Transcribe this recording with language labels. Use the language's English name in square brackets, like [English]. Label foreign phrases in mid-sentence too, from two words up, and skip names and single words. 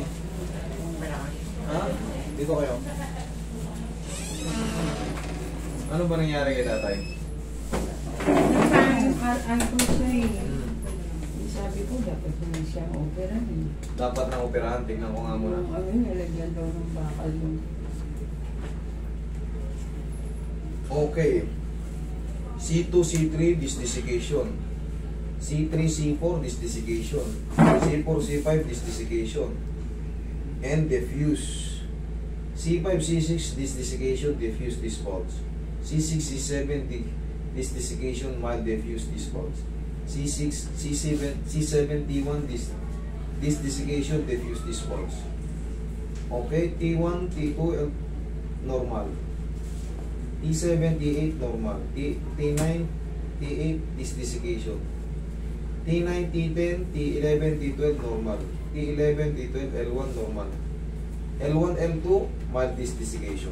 [Filipino] Ha? Dito kayo. Ano ba nangyari kay tatay? Ano siya eh. Sabi ko, dapat naman siya operahan. Dapat na operahan. Tingnan ko nga muna. Ano yun, nalagyan daw ng bakal yung... [English] Okay. C2, C3, desiccation. C3, C4, desiccation. C4, C5, desiccation. And diffuse. C5, C6, desiccation, diffuse dispulse. C6, C7, desiccation, mild diffuse dispulse. C6, C7, C7, T1, desiccation, diffuse dispulse. Okay, T1, T2, normal. T7, T8, normal. T9, T8, desiccation. T9, T10, T11, T12, normal. T11, T12, L1, normal. L1, L2, mild desiccation.